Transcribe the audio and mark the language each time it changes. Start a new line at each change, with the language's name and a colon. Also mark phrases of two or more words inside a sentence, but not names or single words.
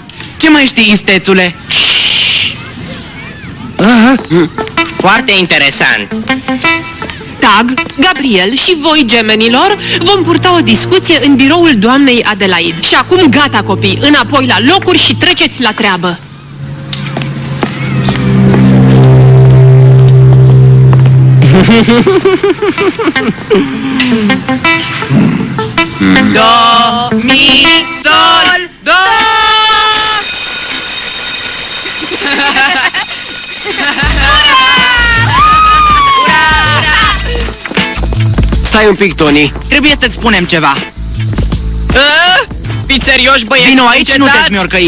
Romanian: Ce mai știi, istețule? Foarte interesant! Tag, Gabriel și voi, gemenilor, vom purta o discuție în biroul doamnei Adelaide. Și acum gata, copii, înapoi la locuri și treceți la treabă. Do, mi, sol, do. Stai un pic, Tony. Trebuie să-ți spunem ceva. Fiți serioși, băieți? Vino aici, nu te smiorcăi.